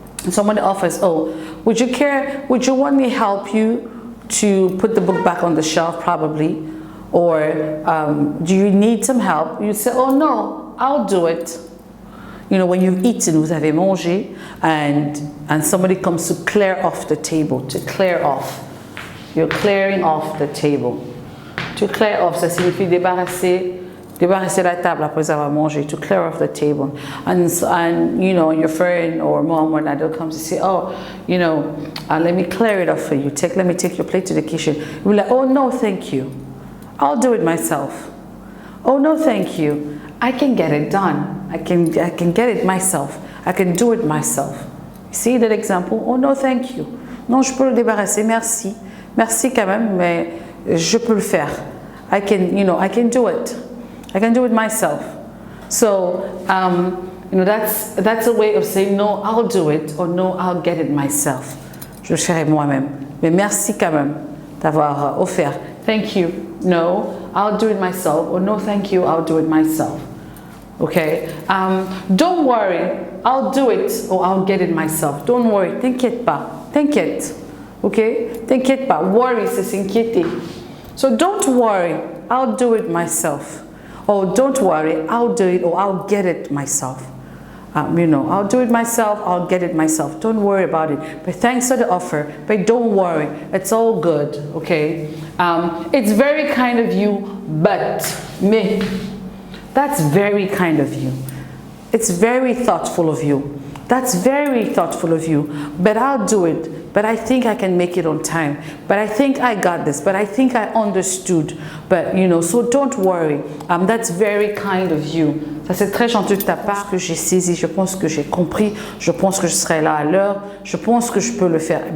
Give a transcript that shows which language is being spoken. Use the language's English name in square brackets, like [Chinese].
[English] Somebody offers, oh, would you want me to help you to put the book back on the shelf probably? Or do you need some help? You say, oh no, I'll do it. When you've eaten, [French] vous avez mangé, [English] and somebody comes to clear off the table, to clear off. You're clearing off the table. To clear off, [French] ça signifie débarrasser la table après avoir mangé, [English] to clear off the table. And your friend or mom or dad comes to say, oh, let me clear it off for you. Let me take your plate to the kitchen. You're like, oh no, thank you. I'll do it myself. Oh no, thank you. I can get it done. I can get it myself. I can do it myself. See that example? Oh no, thank you. [French] Non, je peux le débarrasser. Merci. Merci quand même, mais je peux le faire. [English] I can do it. I can do it myself. So, that's a way of saying no, I'll do it, or no, I'll get it myself. [French] Je le ferai moi-même. Mais merci quand même d'avoir offert. [English] Thank you. No, I'll do it myself. Or no, thank you, I'll do it myself. Okay? Don't worry, I'll do it or I'll get it myself. Don't worry, [French] t'inquiète pas. T'inquiète. Okay? T'inquiète pas. Worry, c'est s'inquiéter. [English] So don't worry, I'll do it myself. Or don't worry, I'll do it or I'll get it myself. I'll do it myself, I'll get it myself. Don't worry about it. But thanks for the offer, but don't worry. It's all good, okay? It's very kind of you, but me. That's very kind of you. It's very thoughtful of you. That's very thoughtful of you. But I'll do it. But I think I can make it on time. But I think I got this. But I think I understood. But, so don't worry. That's very kind of you. [French] Ça, c'est très gentil de ta part. Que j'ai saisi, je pense que j'ai compris. Je pense que je serai là à l'heure. Je pense que je peux le faire.